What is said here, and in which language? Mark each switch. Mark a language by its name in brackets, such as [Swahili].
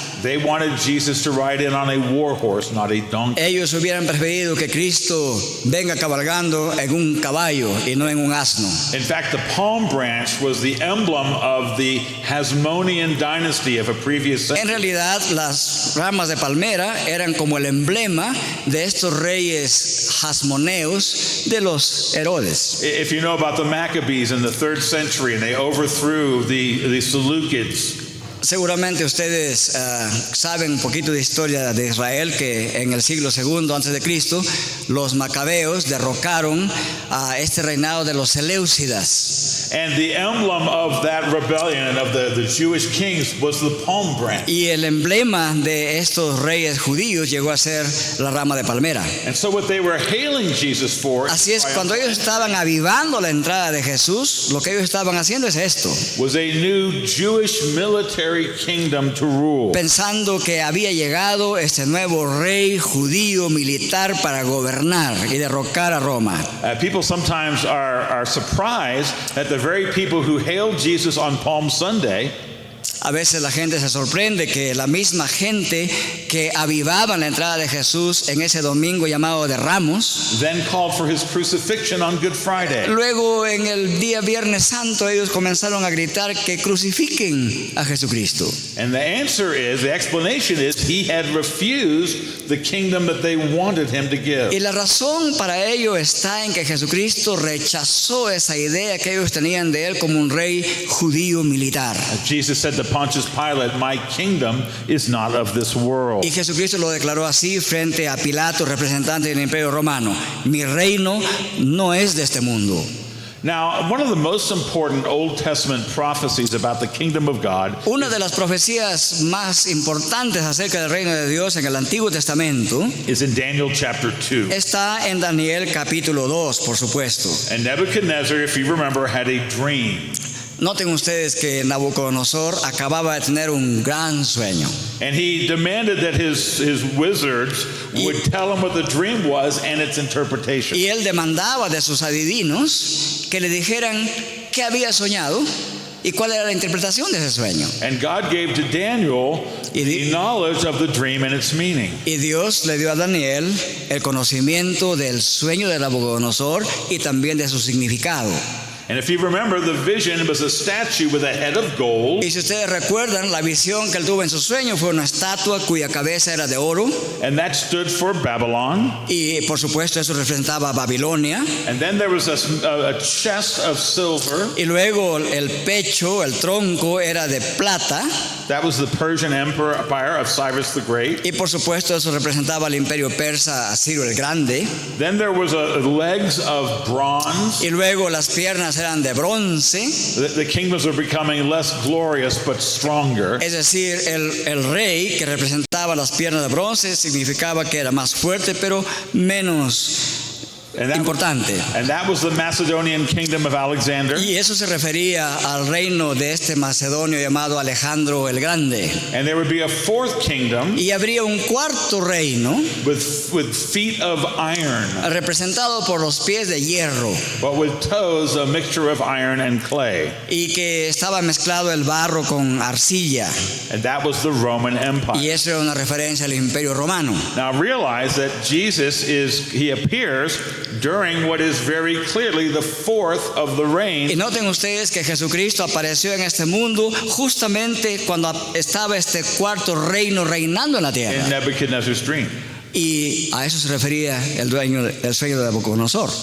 [English] They wanted Jesus to ride in on a war horse, not a donkey. [Spanish] Ellos hubieran preferido que Cristo venga cabalgando en un caballo y no en un asno. [English] In fact, the palm branch was the emblem of the Hasmonean dynasty of a previous [Spanish] En [English] century. [Spanish] realidad, las ramas de palmera eran como el emblema de estos reyes hasmoneos de los Herodes. [English] If you know about the Maccabees in the 3rd century and they overthrew the Seleucids, [Spanish] Seguramente ustedes saben un poquito de historia de Israel, que en el siglo II antes de Cristo los macabeos derrocaron a este reinado de los Seleucidas. [English] and the emblem of that rebellion and of the Jewish kings was the palm branch. [Spanish] Y el emblema de estos reyes judíos llegó a ser la rama de palmera. [English] And so what they were hailing Jesus for [Spanish] Así es, cuando ellos estaban avivando la entrada de Jesús, lo que ellos estaban haciendo es esto, [English] was a new Jewish military kingdom to rule. [Spanish] pensando que había llegado este nuevo rey judío militar para gobernar y derrocar a Roma. [English] People sometimes are surprised that the very people who hailed Jesus on Palm Sunday [Spanish] A veces la gente se sorprende que la misma gente que avivaba la entrada de Jesús en ese domingo llamado de Ramos, [English] then called for his crucifixion on Good Friday. [Spanish] luego en el día Viernes Santo ellos comenzaron a gritar que crucifiquen a Jesucristo. [English] And the explanation is he had refused the kingdom that they wanted him to give. [Spanish] Y la razón para ello está en que Jesucristo rechazó esa idea que ellos tenían de él como un rey judío militar. [English] Jesus said to Pontius Pilate, my kingdom is not of this world. [Spanish] Y Jesucristo lo declaró así frente a Pilato, representante del Imperio Romano: mi reino no es de este mundo. [English] Now, one of the most important Old Testament prophecies about the kingdom of God [Spanish] Una de las profecías más importantes acerca del reino de Dios en el Antiguo Testamento [English] is in Daniel chapter 2. [Spanish] está en Daniel capítulo 2, por supuesto. [English] And Nebuchadnezzar, if you remember, had a dream. [Spanish] Noten ustedes que Nabucodonosor acababa de tener un gran sueño. [English] And he demanded that his wizards would tell him what the dream was and its interpretation. [Spanish] Y él demandaba de sus adivinos que le dijeran qué había soñado y cuál era la interpretación de ese sueño. [English] And God gave to Daniel the knowledge of the dream and its meaning. [Spanish] Y Dios le dio a Daniel el conocimiento del sueño de Nabucodonosor y también de su significado. [English] And if you remember, the vision was a statue with a head of gold, [Spanish] Y si ustedes recuerdan, la visión que él tuvo en su sueño fue una estatua cuya cabeza era de oro, [English] and that stood for Babylon. [Spanish] y por supuesto eso representaba a Babilonia. [English] And then there was a chest of silver. [Spanish] Y luego el pecho, el tronco era de plata, [English] That was the Persian Empire of Cyrus the Great. [Spanish] y por supuesto eso representaba al imperio persa, a Ciro el Grande. [English] Then there was legs of bronze. [Spanish] Y luego las piernas eran de bronce, [English] The kingdoms were becoming less glorious but stronger. [Spanish] es decir, el rey que representaba las piernas de bronce significaba que era más fuerte pero menos importante. [English] And that was the Macedonian kingdom of Alexander. [Spanish] Y eso se refería al reino de este macedonio llamado Alejandro el Grande. [English] And there would be a fourth kingdom [Spanish] Y habría un cuarto reino [English] with feet of iron, [Spanish] representado por los pies de hierro, [English] but with toes a mixture of iron and clay. [Spanish] y que estaba mezclado el barro con arcilla. [English] And that was the Roman Empire. [Spanish] Y eso era una referencia al imperio romano. [English] Now realize that he appears during what is very clearly the fourth of the [Spanish] Y [English] reign. [Spanish] noten ustedes que Jesucristo apareció en este mundo justamente cuando estaba este cuarto reino reinando en la [English] In [Spanish] tierra. [English] Nebuchadnezzar's dream. [Spanish] Y a eso se refería el sueño de Nabucodonosor.